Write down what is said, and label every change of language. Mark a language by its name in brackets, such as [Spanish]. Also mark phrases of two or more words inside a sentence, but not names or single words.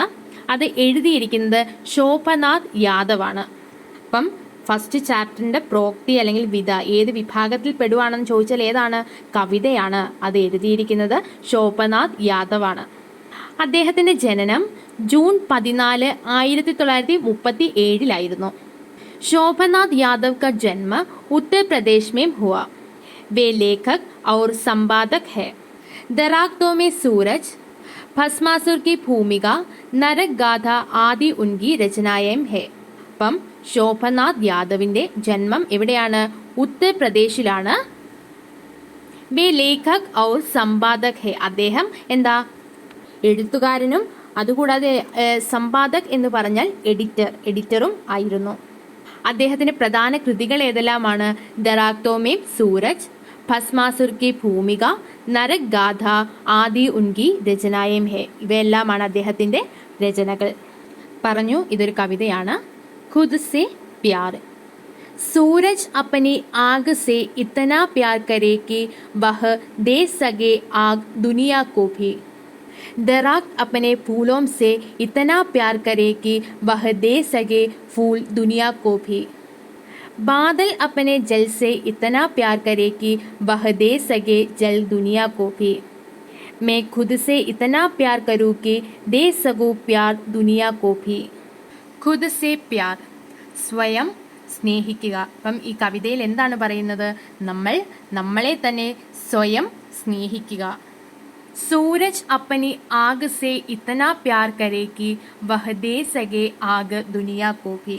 [Malayalam] അത് എഴുതിയിരിക്കുന്നത് ശോഭനാഥ് യാദവ് ആണ്. അപ്പം ഫസ്റ്റ് ചാപ്റ്ററിൻ്റെ പ്രോക്തി അല്ലെങ്കിൽ വിധ ഏത് വിഭാഗത്തിൽ പെടുവാണെന്ന് ചോദിച്ചാൽ ഏതാണ്? കവിതയാണ്. അത് എഴുതിയിരിക്കുന്നത് ശോഭനാഥ് യാദവ് ആണ്. അദ്ദേഹത്തിൻ്റെ ജനനം ജൂൺ 14, 1937 [Hindi] शोभनाथ यादव का जन्म उत्तर प्रदेश में हुआ. वे लेखक और संपादक है. दराख्तों में सूरज, भस्मासुर की भूमिका, नरक गाथा आदि उनकी रचनाएं है. [Malayalam] അപ്പം ശോഭനാഥ് യാദവിൻ്റെ ജന്മം എവിടെയാണ്? ഉത്തർപ്രദേശിലാണ്. [Hindi] वे लेखक और संपादक है. [Malayalam] അദ്ദേഹം എന്താ? എഴുത്തുകാരനും അതുകൂടാതെ സമ്പാദക് എന്ന് പറഞ്ഞാൽ എഡിറ്ററും ആയിരുന്നു. അദ്ദേഹത്തിന്റെ പ്രധാന കൃതികൾ ഏതെല്ലാമാണ്? [Hindi] दरख्तों में सूरज, भस्मासुर की भूमिका, नरक गाथा आदि उनकी रचनाएं है. [Malayalam] ഇവയെല്ലാമാണ് അദ്ദേഹത്തിന്റെ രചനകൾ. പറഞ്ഞു, ഇതൊരു കവിതയാണ്. [Hindi] खुद से प्यार. सूरज अपनी आग से इतना प्यार करे कि वह दे सके आग दुनिया को भी. दरख्त अपने फूलों से इतना प्यार करे कि वह दे सके फूल दुनिया को भी. बादल अपने जल से इतना प्यार करे कि वह दे सके जल दुनिया को भी. मैं खुद से इतना प्यार करूँ कि दे सकूँ प्यार दुनिया को भी. खुद से प्यार, [Malayalam] സ്വയം സ്നേഹിക്കുക. അപ്പം ഈ കവിതയിൽ എന്താണ് പറയുന്നത്? നമ്മൾ നമ്മളെ തന്നെ സ്വയം സ്നേഹിക്കുക. [Hindi] सूरज अपनी आग से इतना प्यार करे कि वह दे सके आग दुनिया को भी.